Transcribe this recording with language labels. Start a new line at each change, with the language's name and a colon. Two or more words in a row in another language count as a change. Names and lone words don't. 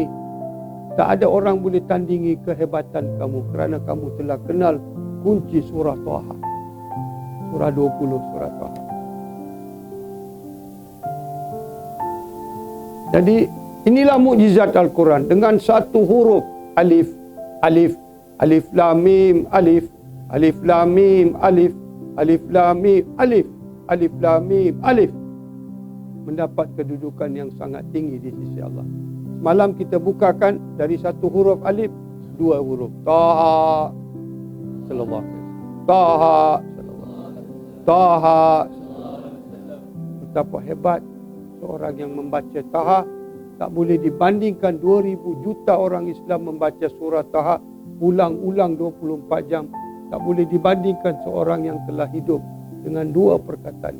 Malay: Tak ada orang boleh tandingi kehebatan kamu kerana kamu telah kenal kunci surah Taha. Surah 20 surah Taha. Jadi inilah mukjizat Al-Quran dengan 1 huruf alif, alif, alif lam mim, alif, alif lam mim, alif, alif lam mim, alif, alif lam mim, alif, mendapat kedudukan yang sangat tinggi di sisi Allah. Semalam kita bukakan dari 1 huruf alif, 2 huruf Taha
Arabic: صلى الله عليه وسلم,
Malay: Taha
Arabic: صلى الله عليه وسلم,
Malay: Taha. Betapa hebat seorang yang membaca Taha. Tak boleh dibandingkan 2000 juta orang Islam membaca surah Taha ulang-ulang 24 jam. Tak boleh dibandingkan seorang yang telah hidup dengan 2 perkataan ini.